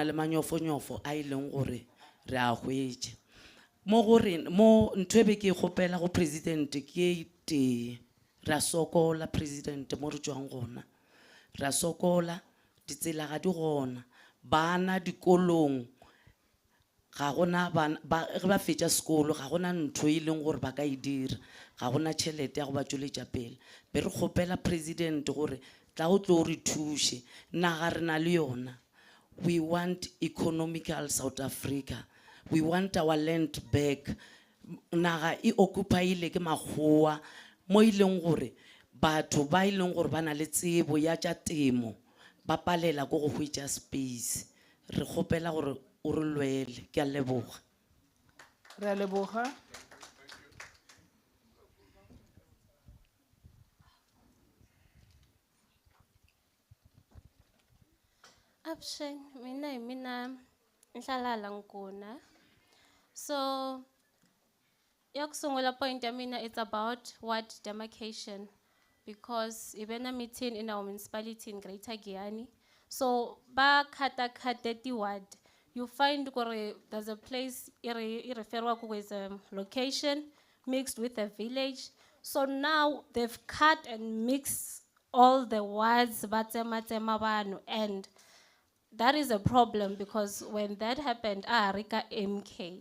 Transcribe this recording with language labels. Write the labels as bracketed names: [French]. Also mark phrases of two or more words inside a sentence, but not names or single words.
[Northern Sotho] le manyofonyofo a e leng gore re a hwetše mo ntho e be ke kgopela go president ke tee ra sokola president mo re tšwang gona ra sokola ditsela ga di gona bana dikolong ga gona ge ba fetša sekolo ga gona ntho e leng gore ba ka e dira ga gona tšhelete ya go ba tšweletša pele be re kgopela president gore tla o tlo re thuše naga re na le yona. [English] We want economical South Africa. We want our land back. [Northern Sotho] Naga e occupiele ke makgowa mo e leng gore batho ba e leng gore ba na le tsebo ya tša temo ba palela go go hwetša space. Re kgopela gore o re lwele. Ke a leboga. Re a leboga. [Tsonga] Abshen, mina nhlala Nkuna. [English] So [Tsonga] yokusungula point ya mina [English] it's about ward demarcation because ibena meeting in our municipality in Greater Giyani. So [Tsonga] ba kata ti ward [English] you find gore there's a place referwa as a location mixed with a village. So now they've cut and mixed all the wards and that is a problem because when that happened, Rika MK.